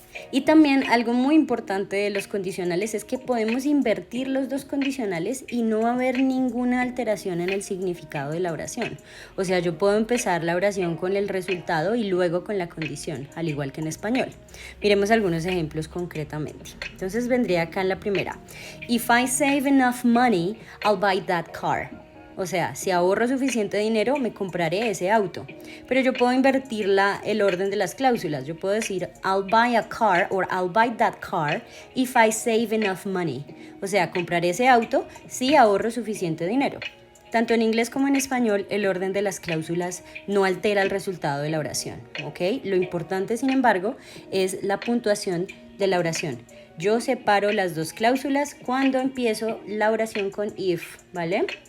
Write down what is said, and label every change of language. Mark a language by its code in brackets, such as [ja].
[es] Y también algo muy importante de los condicionales es que podemos invertir los dos condicionales y no va a haber ninguna alteración en el significado de la oración. O sea, yo puedo empezar la oración con el resultado y luego con la condición, al igual que en español. Miremos algunos ejemplos concretamente. Entonces vendría acá en la primera. [en] If I save enough money, I'll buy that car. [es] O sea, si ahorro suficiente dinero, me compraré ese auto. Pero yo puedo invertir el orden de las cláusulas. Yo puedo decir, [en] I'll buy a car or I'll buy that car if I save enough money. [es] O sea, compraré ese auto si ahorro suficiente dinero. Tanto en inglés como en español, el orden de las cláusulas no altera el resultado de la oración. ¿Ok? Lo importante, sin embargo, es la puntuación de la oración. Yo separo las dos cláusulas cuando empiezo la oración con if, ¿vale?